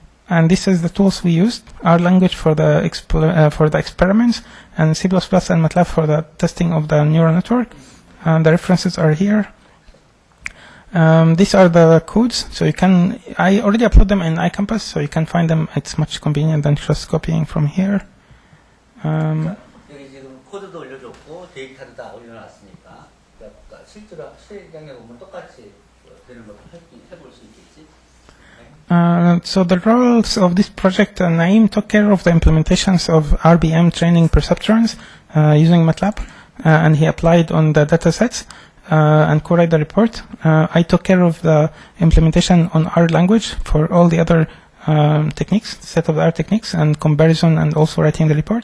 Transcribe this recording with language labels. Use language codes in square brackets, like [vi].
[en] And this is the tools we used: R language for the experiments, and C++ and MATLAB for the testing of the neural network. And the references are here. These are the codes, so I already upload them in iCampus, so you can find them. It's much convenient than just copying from here. [ko] 여기 지금 코드도 올려줬고 데이터도 다 올려놨으니까 실제로 실행에 보면 똑같이 되는 것도 해볼 수 있겠지. [en] So the roles of this project, Naeem took care of the implementations of RBM training perceptrons using MATLAB, and he applied on the data sets and co-write the report. I took care of the implementation on R language for all the other techniques, set-of-the-art techniques, and comparison, and also writing the report.